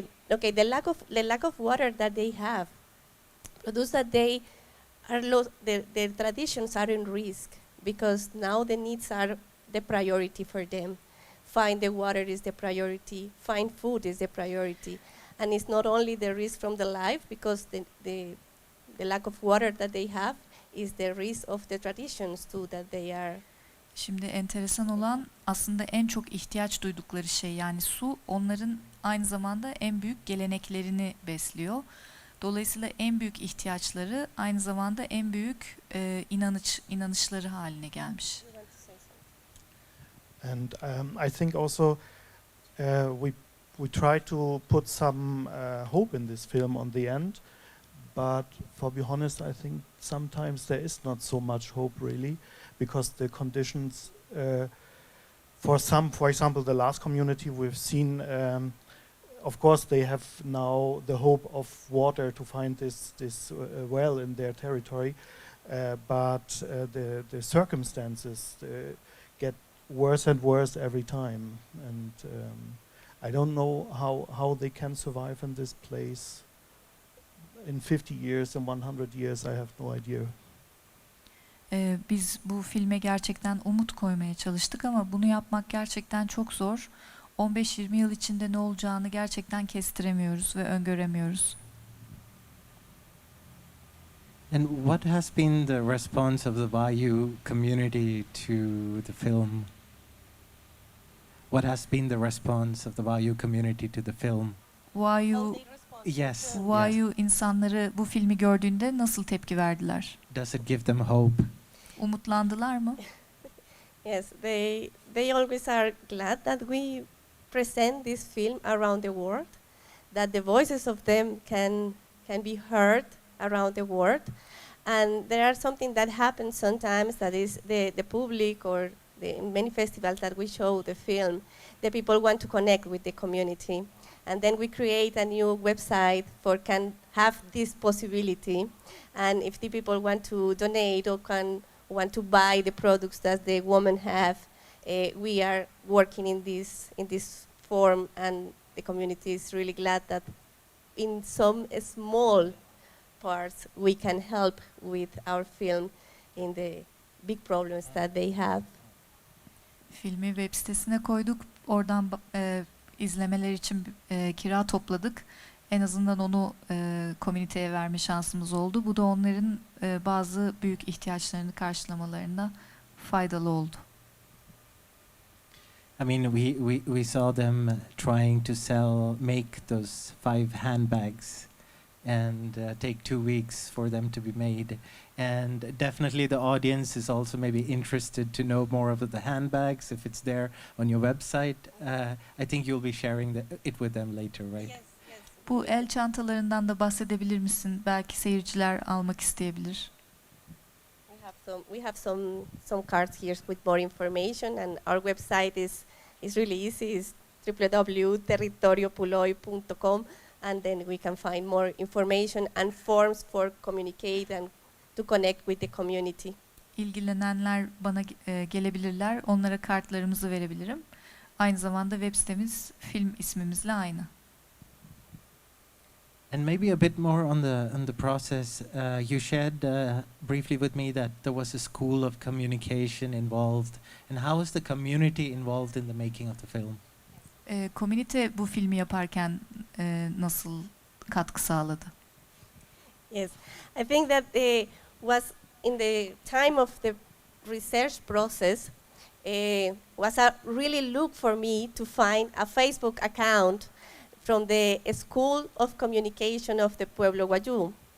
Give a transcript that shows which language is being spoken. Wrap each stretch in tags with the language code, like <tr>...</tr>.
<en>Okay, the lack of water that they have produce that they are the traditions are in risk because now the needs are the priority for them. Find the water is the priority. Find food is the priority, and it's not only the risk from the life because the lack of water that they have is the risk of the traditions too that they are.</en> <tr>Şimdi enteresan olan aslında en çok ihtiyaç duydukları şey, yani su onların aynı zamanda en büyük geleneklerini besliyor. Dolayısıyla en büyük ihtiyaçları aynı zamanda en büyük inanışları haline gelmiş.</tr> <en>And I think also we try to put some hope in this film on the end, but for be honest, I think sometimes there is not so much hope really, because the conditions for example, the last community we've seen, of course they have now the hope of water to find this well in their territory, but the circumstances get worse and worse every time, and I don't know how they can survive in this place in 50 years, in 100 years, I have no idea.</en> <tr>Biz bu filme gerçekten umut koymaya çalıştık ama bunu yapmak gerçekten çok zor. 15-20 yıl içinde ne olacağını gerçekten kestiremiyoruz ve öngöremiyoruz.</tr> <en>And what has been the response of the Vayu community to the film? what has been the response of the Vayu community to the film? Vayu, How they respond to Yes. film.</en> <tr>Vayu insanları bu filmi gördüğünde nasıl tepki verdiler?</tr> <en>Does it give them hope?</en> <tr>Umutlandılar mı?</tr> <en>Yes, they always are glad that we present this film around the world, that the voices of them can be heard around the world. And there are something that happens sometimes that is the public or in many festivals that we show the film, the people want to connect with the community. And then we create a new website for can have this possibility. And if the people want to donate or want to buy the products that the women have, we are working in this form, and the community is really glad that in some small parts we can help with our film in the big problems that they have.</en> <tr>Filmi web sitesine koyduk. Oradan izlemeler için kira topladık. En azından onu komüniteye verme şansımız oldu. Bu da onların bazı büyük ihtiyaçlarını karşılamalarına faydalı oldu.</tr> <en>I mean, we saw them trying to make those 5 handbags, and take 2 weeks for them to be made. And definitely the audience is also maybe interested to know more of the handbags if it's there on your website. I think you'll be sharing it with them later, right? Yes, yes.</en> <tr>Bu el çantalarından da bahsedebilir misin? Belki seyirciler almak isteyebilir.</tr> <en>We have some cards here with more information, and our website is really easy. It's www.territoriopuloy.com, and then we can find more information and forms for communicate and to connect with the community.</en> <tr>İlgilenenler bana gelebilirler. Onlara kartlarımızı verebilirim. Aynı zamanda web sitemiz film ismimizle aynı.</tr> <en>And maybe a bit more on the process. You shared briefly with me that there was a school of communication involved. And how was the community involved in the making of the film?</en> <tr>Komünite bu filmi yaparken nasıl katkı sağladı?</tr> <en>Yes, I think that was in the time of the research process was a really look for me to find a Facebook account from the School of Communication of the Pueblo Wayuu.</en>